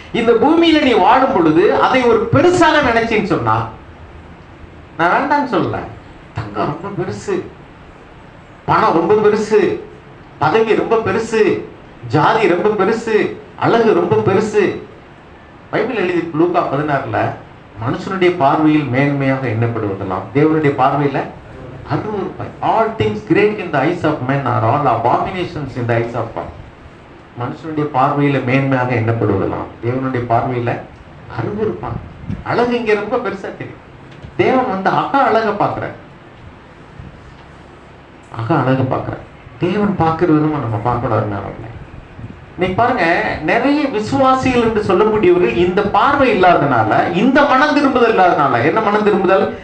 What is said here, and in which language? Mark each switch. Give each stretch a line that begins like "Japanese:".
Tamil: இந்த பூமியில நீ வாழும் பொழுது அதை ஒரு பெருசாக நினைச்சின்னு சொன்னா, நான் வேண்டாம்னு சொல்லல, தங்கம் ரொம்ப பெருசு, பணம் ரொம்ப பெருசு, பதவி ரொம்ப பெருசு, ஜாதி ரொம்ப பெருசு, அழகு ரொம்ப பெருசு. பைபிள் எழுதி லூக்கா 16 மனுஷனுடைய பார்வையில் மேன்மையாக எண்ணப்படுவதெல்லாம் தேவனுடைய பார்வையில அருவருப்பாய்.
English: All things great in the eyes of men are all abominations in the eyes of God.
Tamil: மனுஷனுடைய பார்வையில மேன்மையாக எண்ணப்படுவதெல்லாம் தேவனுடைய பார்வையில அருவருப்பாங்க. அழகு இங்க ரொம்ப பெருசா தெரியும். தேவன் வந்து அழக பாக்குற, அழக பாக்குற. தேவன் பார்க்கிற விதமா நம்ம பார்க்கணும். நீங்க பாருங்க, நிறைய விசுவாசிகள் என்று சொல்லக்கூடியவர்கள் இந்த பார்வை இல்லாதனால, இந்த மனம் திரும்புதல் இல்லாதனால, என்ன மனம் திரும்புதல்?